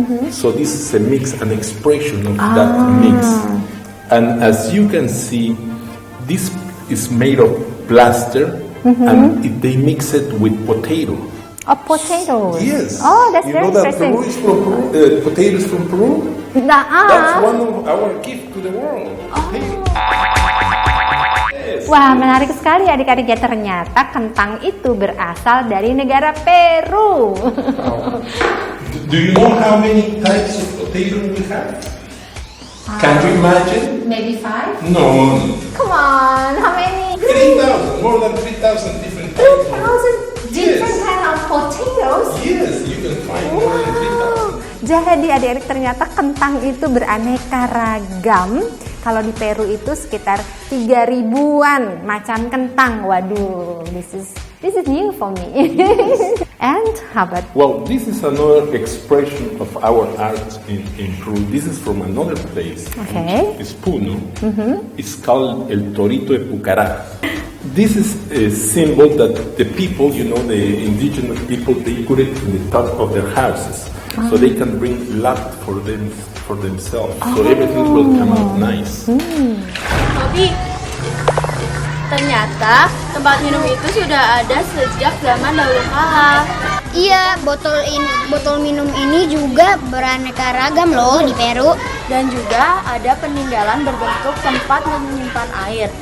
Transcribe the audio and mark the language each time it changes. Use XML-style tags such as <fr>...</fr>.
<en>So this is a mix, an expression of that mix. And as you can see, this is made of plaster, and they mix it with potato. Oh, potatoes. Yes. Oh, that's you very know that interesting. Peru is from Peru, potatoes from Peru. That's one of our gift to the world. Potato. Yes.</en> <id>Wah, menarik sekali adik-adik ya. Ternyata kentang itu berasal dari negara Peru.</id> <en>Do you know how many types of potato we have? Can you imagine? Maybe 5? No, Come on, how many? 3,000, more than 3,000 different types. 3,000 different Yes. kind of potatoes. Yes, you can find more than 3,000.</en> <id>Jadi adik-adik ternyata kentang itu beraneka ragam. Kalau di Peru itu sekitar 3.000-an macam kentang.</id> <en>Waduh, this is new for me. And how about Well, this is another expression of our art in Peru. This is from another place. Okay. It's Puno. It's called El Torito de Pucará. This is a symbol that the people, you know, the indigenous people, they put it in the top of their houses. So they can bring luck for themselves. So everything will come out nice.</en> <id>Bobby, ternyata tempat minum itu sudah ada sejak zaman dahulu kala. Iya, botol minum ini juga beraneka ragam loh di Peru. Dan juga ada peninggalan berbentuk tempat menyimpan air.</id>